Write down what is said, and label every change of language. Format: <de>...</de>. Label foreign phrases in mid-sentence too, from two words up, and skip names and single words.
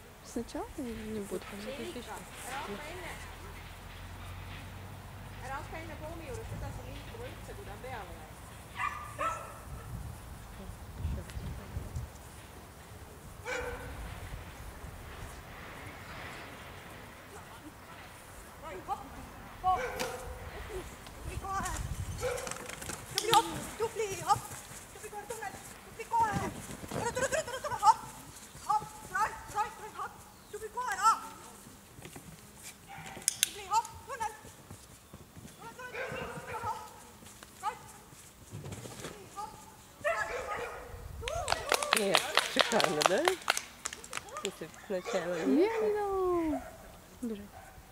<ru>сначала или не буду?</ru> <et>Ära hakka enne poomi juurest edasi liikuma üldse, kui ta on peale läinud. Tubli hopp, tubli hopp, tubli kohe tunned, tubli kohe. Tule, hopp, hopp, right, hopp, tubli kohe, tubli hopp, tunned. Tule, hopp, right, tubli hopp,</et> <ru>Нет, шикарно, да? Если сначала Медленно. Бежать.</ru>